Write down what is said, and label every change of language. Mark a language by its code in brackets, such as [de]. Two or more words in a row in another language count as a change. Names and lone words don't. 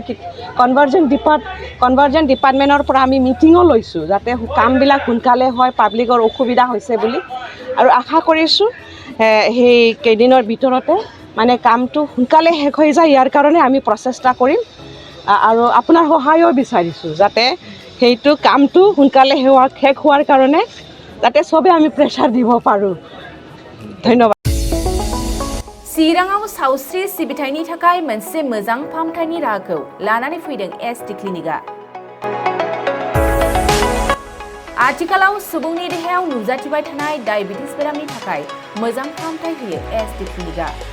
[as] কনভাৰ্জন ডিপাৰ্টমেণ্টৰ পৰা আমি মিটিঙো লৈছোঁ যাতে কামবিলাক সোনকালে হয় পাব্লিকৰ অসুবিধা হৈছে বুলি আৰু আশা কৰিছোঁ সেই কেইদিনৰ ভিতৰতে মানে কামটো সোনকালে শেষ হৈ যায় ইয়াৰ কাৰণে আমি প্ৰচেষ্টা কৰিম আৰু আপোনাৰ সহায়ো বিচাৰিছোঁ যাতে সেইটো কামটো সোনকালে শেষ হোৱাৰ কাৰণে যাতে চবে আমি প্ৰেছাৰ দিব পাৰোঁ ধন্যবাদ [brx] चिराङाव सावस्रि सिबिथायनि थाखाय मोनसे मोजां फाहामथायनि राहाखौ लानानै फैदों एसटि क्लिनिकआ आथिखालाव सुबुंनि देहायाव नुजाथिबाय थानाय डायबिटिस बेरामनि थाखाय मोजां फाहामथाय होयो एसटि क्लिनिकआ